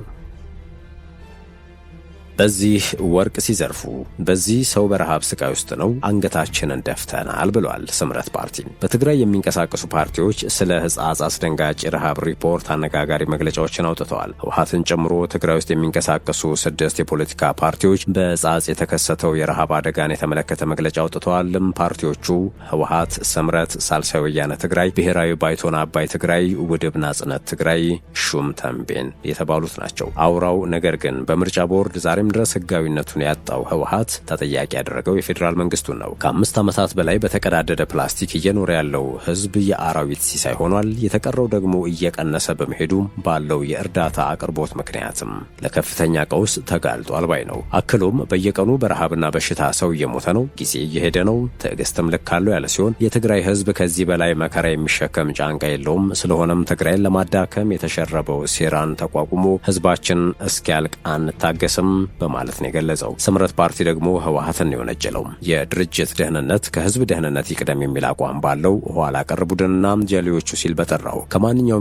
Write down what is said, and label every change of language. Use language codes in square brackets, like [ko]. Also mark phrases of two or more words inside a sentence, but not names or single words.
[am] በዚህ ወርቅ ሲዘርፉ፣ በዚህ ሰው በረሃብ ስቃይ ውስጥ ነው አንገታችንን ደፍተናል ብሏል ስምረት ፓርቲ። በትግራይ የሚንቀሳቀሱ ፓርቲዎች ስለ ሕጻጽ አስደንጋጭ የረሃብ ሪፖርት አነጋጋሪ መግለጫዎችን አውጥተዋል። ህወሓትን ጨምሮ ትግራይ ውስጥ የሚንቀሳቀሱ 6 የፖለቲካ ፓርቲዎች በሕጻጽ የተከሰተው የረሃብ አደጋን የተመለከተ መግለጫ አውጥተዋል። ፓርቲዎቹ ህወሓት፣ ስምረት፣ ሳልሳይ ወያነ ትግራይ፣ ብሔራዊ ባይቶና አባይ ትግራይ፣ ውድብ ናጽነት ትግራይ፣ ሹም ተንቤን የተባሉት ናቸው። አውራው ነገር ግን በምርጫ ቦርድ ዛሬ ድረስ ህጋዊነቱን ያጣው ህወሓት ተጠያቂ ያደረገው የፌዴራል መንግስቱን ነው። ከ5 ዓመታት በላይ በተቀዳደደ ፕላስቲክ እየኖረ ያለው ህዝብ የአራዊት ሲሳይ ሆኗል። የተቀረው ደግሞ እየቀነሰ በመሄዱ ባለው የእርዳታ አቅርቦት ምክንያትም ለከፍተኛ ቀውስ ተጋልጧል ባይ ነው። አክሎም በየቀኑ በረሃብና በሽታ ሰው እየሞተ ነው፣ ጊዜ እየሄደ ነው፣ ትዕግስትም ልክ አለው ያለ ሲሆን የትግራይ ህዝብ ከዚህ በላይ መከራ የሚሸከም ጫንቃ የለውም። ስለሆነም ትግራይን ለማዳከም የተሸረበው ሴራን ተቋቁሞ ህዝባችን እስኪያልቅ አንታገስም በማለት ነው የገለጸው። ስምረት ፓርቲ ደግሞ ህወሓትን ነው የወነጀለው። የድርጅት ደህንነት ከህዝብ ደህንነት ይቅደም የሚል አቋም ባለው ኋላ ቀር ቡድንና ጀሌዎቹ ሲል በጠራው ከማንኛውም